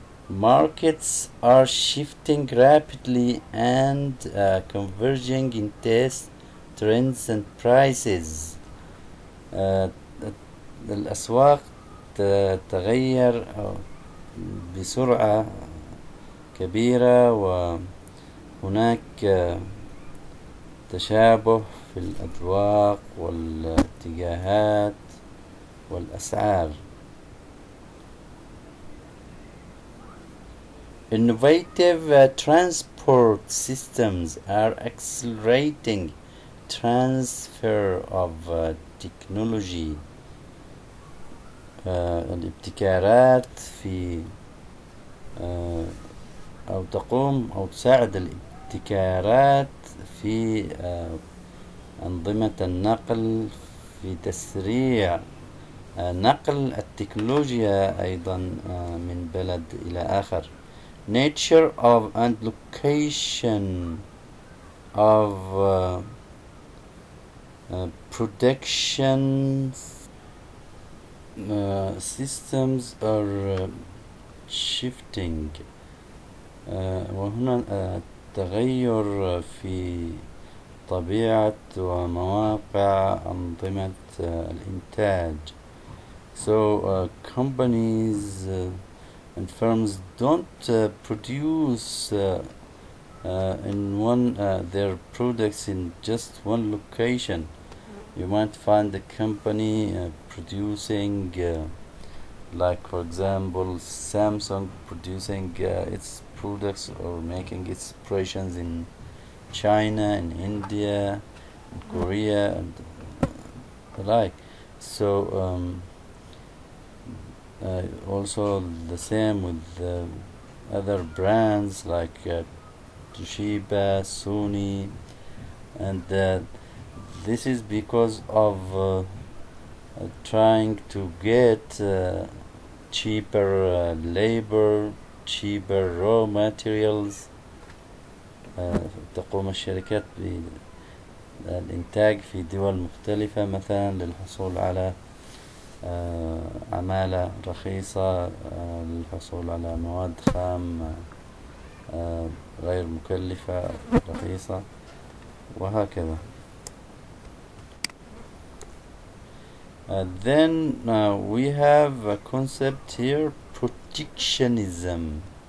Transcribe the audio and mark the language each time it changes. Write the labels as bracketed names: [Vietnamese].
[English] Markets are shifting rapidly and converging in taste, trends and prices. [Arabic] الأسواق تتغير بسرعة كبيرة، وهناك تشابه في الأذواق والاتجاهات والأسعار. [English] Innovative transport systems are accelerating transfer of technology. [Arabic] الابتكارات في أو تقوم أو تساعد الابتكارات في أنظمة النقل في تسريع نقل التكنولوجيا أيضا من بلد إلى آخر. [English] Nature of and location of production systems are shifting. [Arabic] وهنا تغير في طبيعة ومواقع أنظمة الإنتاج. [English] So companies and firms don't produce in one their products in just one location. You might find a company producing like for example Samsung producing its products or making its operations in China, in India, in Korea, and the like. So also the same with other brands like Toshiba, Sony, and this is because of trying to get cheaper labor, cheaper raw materials. [Arabic] تقوم الشركات بالإنتاج في دول مختلفة مثلا للحصول على عمالة رخيصة، للحصول على مواد خام غير مكلفة رخيصة وهكذا. [English] Then we have a concept here, protectionism.